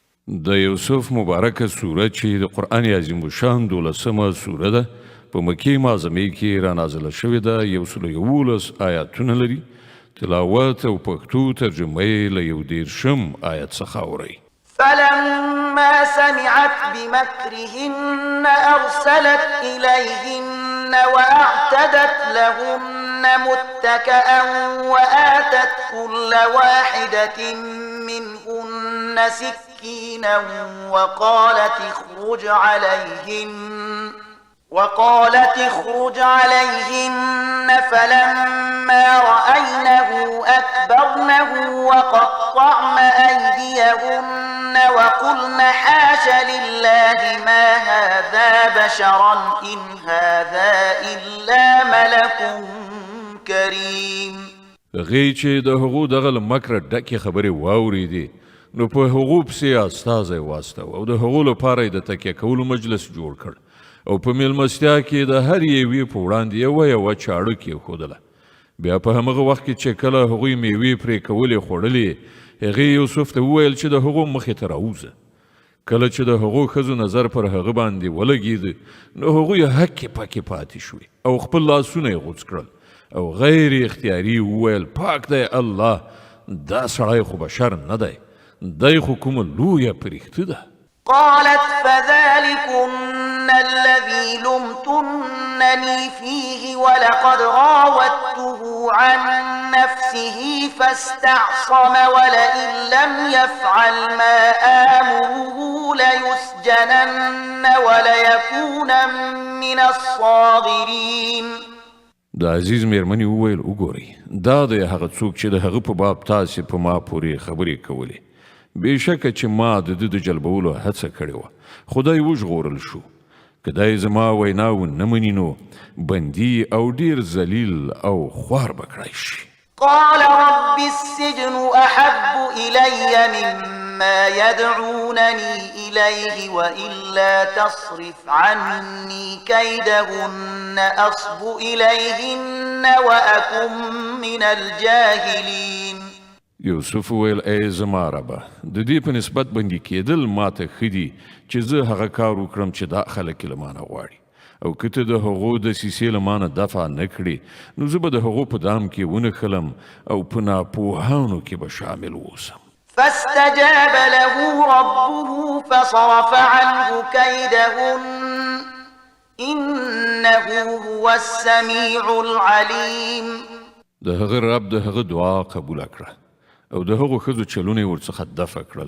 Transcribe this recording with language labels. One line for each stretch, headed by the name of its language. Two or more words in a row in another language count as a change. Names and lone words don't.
Pashto: د یوسف مبارکه سوره چې د قرآن عظیم الشان 12مه سوره ده په مکې معظمې کې رانازله شوې ده. 111 آیاتونه لري. تلاوت او پښتو ترجمه یې له 1 آیت څخه اورئ.
Arabic: فلما سمعت بمكرهن أرسلت إليهن وأعتدت لهن متكئا وآتت كل واحدة منهن سكينا وقالت اخرج عليهن فلما رأينه أكبرنه وقطعن أيديهن وقلن حاش لله ما هذا بشرا إن هذا إلا ملك كريم.
Pashto: غی چې د هغو دغه مکر ډکې خبرې واورېدې نو په هغو پسې استازی واستاوه او د هغو لپاره یې د تکیه کولو مجلس جوړ کړ او په میلمستیا کې د هر یوې په وړاندې یوه چاړه کېښودله. بیا په همغه وخت کې چې کله هغوی میوې پرې کولې خوړلې هغې یوسف ته وویل چې د هغو مخې ته راوځه. کله چې د هغو ښځو نظر پر هغه باندې ولګېده نو هغوی هکې پکې پاتې شوې او خپل لاسونه یې غوڅ کړل او غیر اختیاري وویل پاک دی الله، دا سړی خو بشر نه دی، دی خو کومه لویه پرښته ده.
Arabic: قالت فذلكن الذي لمتنني فيه ولقد راودته عن نفسه فاستعصم ولئن لم يفعل ما آمره ليسجنن وليكون من الصاغرين.
Pashto: د عزیز میرمنې وویل وګورئ دا دی هغه څوک چې د هغه په باب تاسې په ما پورې خبرې کولې. بېشکه چې ما د ده د جلبولو هڅه کړې وه خو دی وژغورل شو. که دی زما وینا ونه مني نو بندي او ډېر ذلیل او خوار به کړی شي.
Arabic: قال رب السجن أحب إلي مما يدعونني إليه وإلا تصرف عني كيدهن أصب إليهن وأكن من الجاهلين.
Pashto: یوسف ویل ای زما ربه د دې په نسبت بندي کېدل ماته ښه دي چې زه هغه کار وکړم چې دا خلک یې له مانه غواړي او که ته د هغو دسیسې له مانه دفع نه کړې نو زه به د هغو په دام کې ونښلم او په ناپوهانو کې به شامل اوسم.
Arabic: فاستجاب له ربه فصرف عنه كيدهن إنه هو السميع العليم.
Pashto: د هغه رب د هغه دعا قبول کړه او د هغو ښځو چلونه یې ورڅخه دفع کړل.